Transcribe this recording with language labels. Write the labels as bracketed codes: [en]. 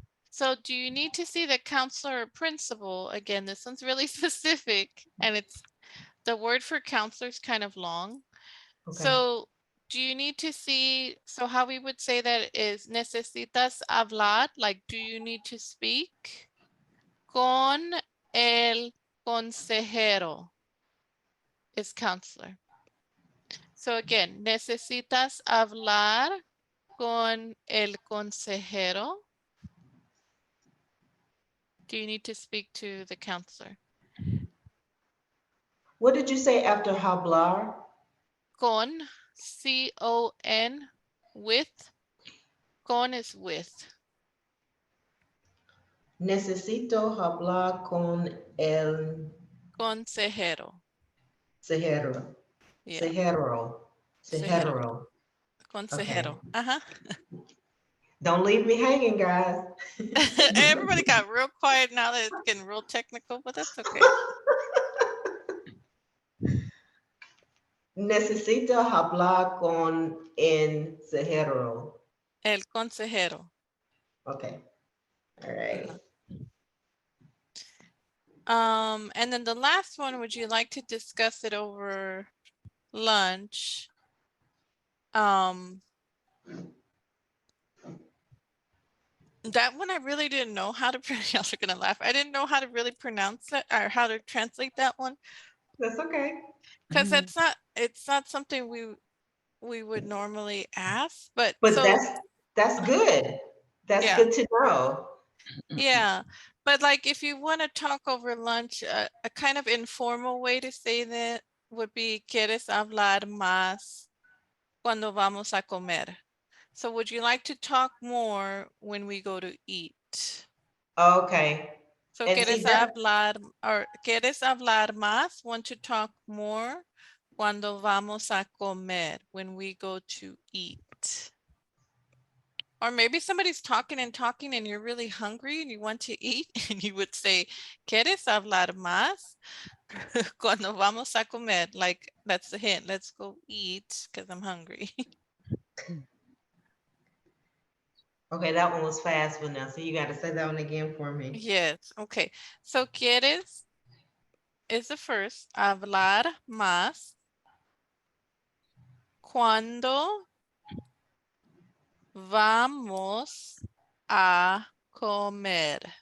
[en] So do you need to see the counselor or principal? Again, this one's really specific and it's the word for counselor is kind of long. Okay. So do you need to see, so how we would say that is [es] necesitas hablar, [en] like do you need to speak [es] con el consejero [en] is counselor. So again, [es] necesitas hablar con el consejero. [en] Do you need to speak to the counselor? What did you say after hablar? Con, C-O-N, with. Con is with. [es] Necesito hablar con el Consejero. cejero. [en] Yeah, [es] Cejero. cejero. Cejero. Okay. Consejero. [en] Don't leave me hanging, guys. Everybody got real quiet now that it's getting real technical, but that's okay. [es] Necesito hablar con el cejero. El consejero. [en] Okay. All right. And then the last one, would you like to discuss it over lunch? That one I really didn't know how to y'all are gonna laugh. I didn't know how to really pronounce it or how to translate that one. That's okay. Because it's not something we would normally ask, but But so that's good. That's yeah. good to know. Yeah, but like if you want to talk over lunch, a kind of informal way to say that would be [es] ¿Quieres hablar más cuando vamos a comer? [en] So would you like to talk more when we go to eat? Okay. So And see [es] ¿Quieres [en] that [es] hablar or ¿Quieres hablar más? [en] Want to talk more [es] cuando vamos a comer, [en] when we go to eat? Or maybe somebody's talking and you're really hungry and you want to eat and you would say, [es] ¿Quieres hablar más cuando vamos a comer? [en] Like that's the hint. Let's go eat because I'm hungry. okay, that one was fast, Vanessa. You got to say that one again for me. Yes. Okay. So ¿Quieres is the first. [es] Hablar más cuando vamos a comer.